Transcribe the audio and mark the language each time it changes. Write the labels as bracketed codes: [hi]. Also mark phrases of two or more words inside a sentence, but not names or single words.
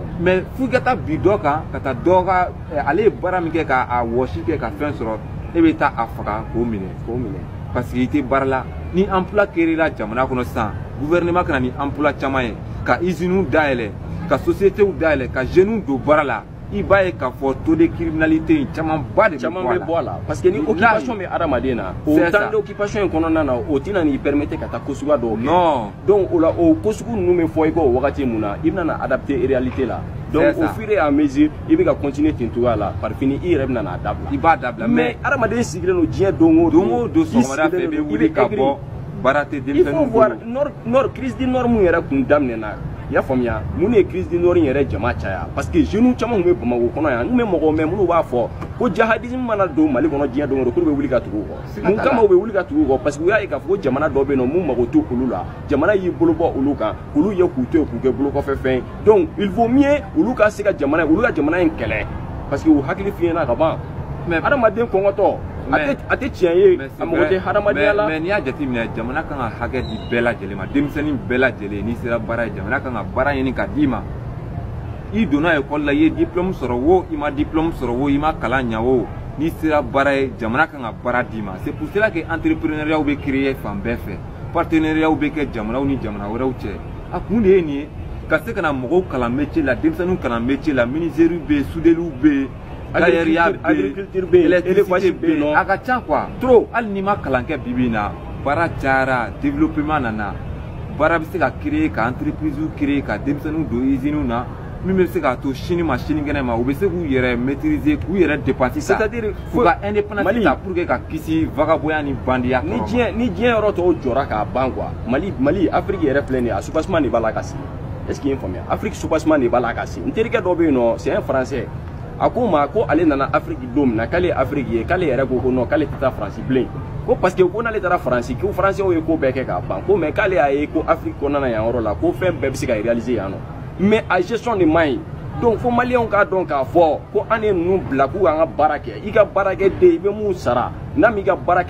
[bm] mais f'i ka taa bi dɔ kan ka taa dɔ ka ale ye baara min kɛ k'a wɔsi kɛ ka fɛn sɔrɔ e bɛ taa a faga k'o minɛ [fr] parce que [bm] i tɛ baara la ni [fr] emploi créera [bm] jamana kɔnɔ sisan gouvernement kana ni emploi caman ye ka usines dayɛlɛ ka sociétés dayɛlɛ ka jeunes don baara la i b'a ye k'a fɔ [fr] taux de criminalité [bm] camanba de bɛ bɔ a la [fr] parce que [bm] ni occupation bɛ adamaden na o [fr] temps d'occupation [bm] in kɔnɔna na o tɛna n'i permettre ka taa ko suguya dɔw kɛ non donc o la o ko sugu ninnu bɛ fɔ i kɔ o wagati mun na i bɛna na [fr] adapter réalité [bm] la [fr] donc au fur et à mesure [bm] i bɛ ka continuer ten cogoya la [fr] par fini [bm] i yɛrɛ bɛna n'a dabila i b'a dabila mais adamaden sigilen don diɲɛ don o don sɔgɔmada fɛ i bɛ wuli ka bɔ baara tɛ denmisɛnninw bolo. [fr] il faut voir nord crise du nord [bm] mun yɛrɛ kun daminɛna i y'a faamuya mun ye [fr] crise du nord [bm] yɛrɛ jama caya [fr] parce que jeunes [bm] caman kun bɛ Bamako kɔnɔ yan n bɛ mɔgɔw mɛn minnu b'a fɔ ko jihadisme mana don Mali kɔnɔ diɲɛ don o don k'olu bɛ wuli ka tugu o kɔ mun kama u bɛ wuli ka tugu o kɔ [fr] parce que [bm] u y'a ye k'a fɔ ko jamana dɔ bɛ yen nɔ mun mago t'o olu la jamana y'i bolo bɔ olu kan k'olu ye k'u to yen k'u kɛ bolokɔfɛ fɛn ye [fr] donc il vaut mieux [bm] olu ka se ka jamana olu ka jamana in kɛlɛ [fr] parce que [bm] u hakili f'i ɲɛna ka ban mais adamaden kɔngɔtɔ a tɛ tiɲɛ ye a mago tɛ hadamadenya la mais n'i y'a jateminɛ jamana kan ka hakɛ di bɛɛ lajɛlen ma denmisɛnnin bɛɛ lajɛlen n'i sera baara ye jamana kan ka baara ɲini ka d'i ma i donna école la i ye diplôme sɔrɔ o i ma diplôme sɔrɔ o i ma kalan ɲɛ o n'i sera baara ye jamana kan ka baara d'i ma [fr] c'est pour cela que entrepreneuriat [bm] bɛ créer fan bɛɛ fɛ partenariat bɛ kɛ jamanaw ni jamana wɛrɛw cɛ a kun de ye nin ye ka se ka na mɔgɔw kalan métier la denmisɛnninw kalan métier la menuisiers bɛ yen soudeliers bɛ yen agriculture bɛ yen élevage bɛ yen a ka ca [fr] quoi trop [bm] hali n'i ma kalan kɛ bi bi in na baara cayara développement nana baara bɛ se ka créer ka entreprise créer ka denmisɛnninw don usines na min bɛ se k'a to sini ma sinikɛnɛ ma u bɛ se k'u yɛrɛ maîtriser k'u yɛrɛ dépenser ta [fr] c'est-à-dire [bm] k'u ka indépendance ta [fr] pour que [bm] ka kisi vagabondya ni bandiya kɔrɔ ni diɲɛ yɔrɔ tɔw jɔra k'a ban quoi Mali Afrique yɛrɛ filɛ nin ye a soubassement de b'a la ka se [fr] est-ce que [bm] i ye n faamuya Afrique soubassement de b'a la ka se n terikɛ dɔ bɛ yen nɔ [fr] c'est un français [bm] a ko ma ko ale nana Afrique don min na k'ale ye Afrique ye k'ale yɛrɛ ko non k'ale tɛ taa Faransi bilen ko [fr] parce que [bm] ko n'ale taara Faransi ko Français ye ko bɛɛ kɛ k'a ban ko mais k'ale y'a ye ko Afrique kɔnɔna yan yɔrɔ la ko fɛn bɛɛ bɛ se ka réaliser yan nɔ mais a gestion de man ɲi donc fo maliyɛnw k'a dɔn k'a fɔ ko an ye ninnu bila k'u k'an ka baara kɛ i ka baarakɛden i bɛ mun sara n'a m'i ka baara kɛ